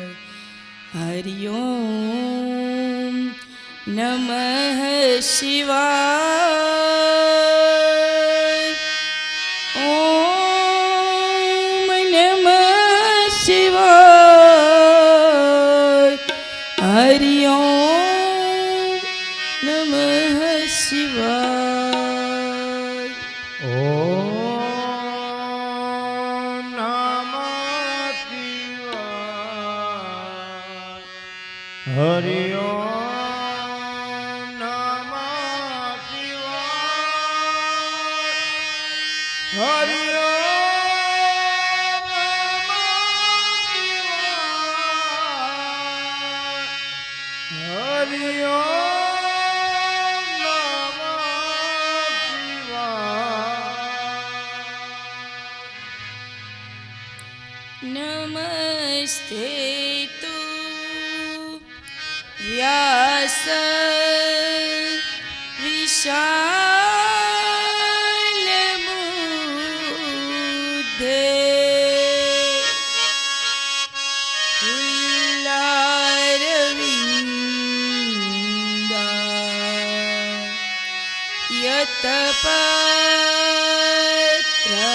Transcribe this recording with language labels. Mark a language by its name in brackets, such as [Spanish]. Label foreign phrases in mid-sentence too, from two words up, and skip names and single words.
[Sanskrit] हरि ओम नमः शिवाय। ओम नमः शिवाय। हरि ओम नमः शिवाय। ओम नमः शिवाय. हरि ओम नमः शिवाय. हरि ओम नमः शिवाय. हरि ओम नमः शिवाय. नमस्ते तु व्यास विशाल बुद्धे फुल्लारविंदा यतपत्र